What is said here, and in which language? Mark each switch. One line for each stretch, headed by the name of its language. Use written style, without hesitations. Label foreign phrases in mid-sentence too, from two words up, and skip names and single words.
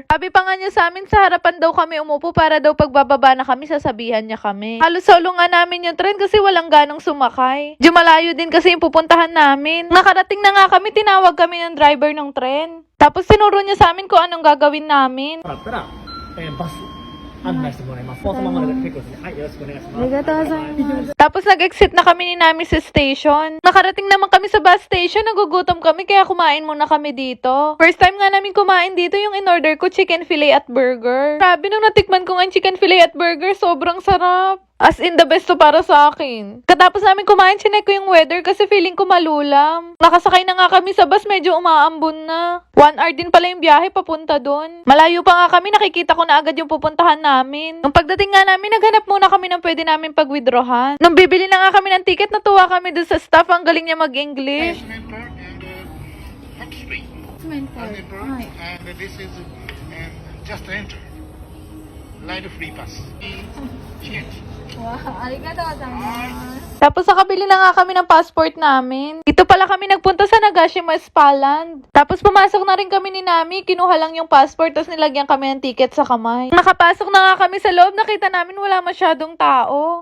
Filipino: Sabi pa nga niya sa amin, sa harapan daw kami umupo para daw pagbababa na kami, sasabihan niya kami. Halos solo nga namin yung tren kasi walang ganong sumakay. Malayo din kasi yung pupuntahan namin. Nakarating na nga kami, tinawag kami ng driver ng tren. Tapos tinuro niya sa amin kung anong gagawin namin.
Japanese: だったら、バス案内してもらいます。そのままで結構ですね。はい、よろしくお願いします。
Filipino: Tapos nag-exit na kami ni Nami sa station. Nakarating naman kami sa bus station, nagugutom kami kaya kumain muna kami dito.
English: First time
Filipino: nga namin kumain dito, yung in-order ko
English: chicken fillet
Filipino: at burger. Grabe, nung natikman ko nga yung
English: chicken fillet
Filipino: at burger, sobrang sarap.
English: As in the best
Filipino: to para sa akin. Katapos namin kumain, chinek ko yung weather kasi feeling ko malulam. Nakasakay na nga kami sa bus, medyo umaambon na. 1 hour din pala yung biyahe papunta doon. Malayo pa nga kami, nakikita ko na agad yung pupuntahan namin. Nung pagdating nga namin, naghanap muna kami ng pwede namin pag-withdrawhan. Nung bibili na nga kami ng ticket, natuwa kami doon sa staff. Ang galing niya mag-English.
English: Hot Spring. And this is just enter. Line of free pass. Ticket.
Filipino: Tapos nakabili na nga kami ng passport namin. Dito pala kami nagpunta sa Nagashima Spaland. Tapos pumasok na rin kami ni Nami, kinuha lang yung passport, tapos nilagyan kami ng ticket sa kamay. Nakapasok na nga kami sa loob, nakita namin wala masyadong tao.